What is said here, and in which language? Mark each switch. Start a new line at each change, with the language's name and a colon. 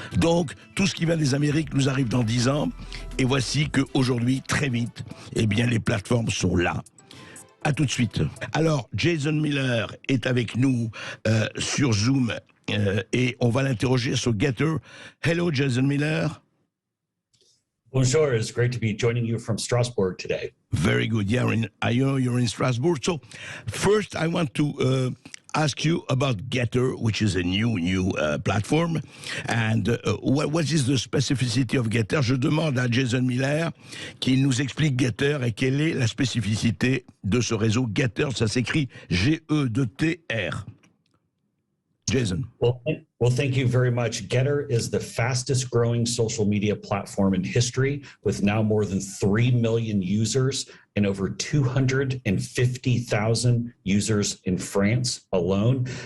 French: Donc, tout ce qui vient des Amériques nous arrive dans 10 ans, et voici qu'aujourd'hui, très vite, eh bien, les plateformes sont là. À tout de suite. Alors, Jason Miller est avec nous sur Zoom, et on va l'interroger sur Gettr.
English: Hello, Jason Miller. Bonjour, it's great to be joining you from Strasbourg today. Very good. Yeah, I know you're in Strasbourg. So, first, I want to ask you about Gettr, which is a new platform. And what is the specificity of Gettr?
French: Je demande à Jason Miller qu'il nous explique Gettr et quelle est la spécificité de ce réseau Gettr. Ça s'écrit G-E-T-R. Jason.
English: Well, thank you very much. Gettr is the fastest growing social media platform in history, with now more than 3 million users and over 250,000 users in France alone.